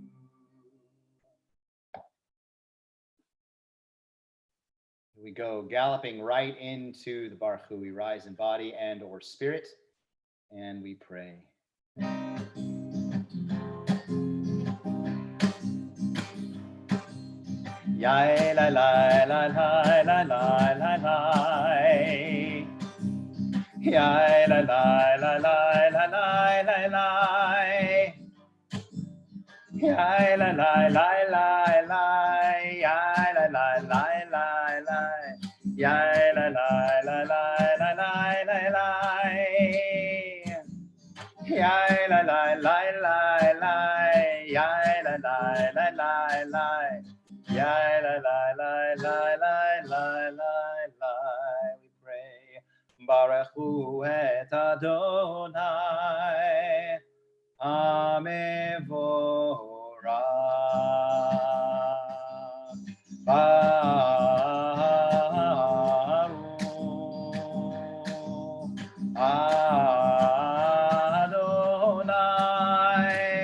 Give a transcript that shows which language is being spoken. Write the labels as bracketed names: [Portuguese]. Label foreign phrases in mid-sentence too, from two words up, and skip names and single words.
[English] We go galloping right into the [Hebrew] ברוך הוא. [English] We rise in body and or spirit, and we pray. Yai la la la la la la la la. Yai la la la la la la la la. Yai la la la la la. Yai la la la la la. Yai la la la la la la la la. Yai la la la la la. Yai la la la la la. Yai la la la la la la la la. We pray. [Hebrew] ברוך הוא את אדוני. Amevorach. ברוך אדוני.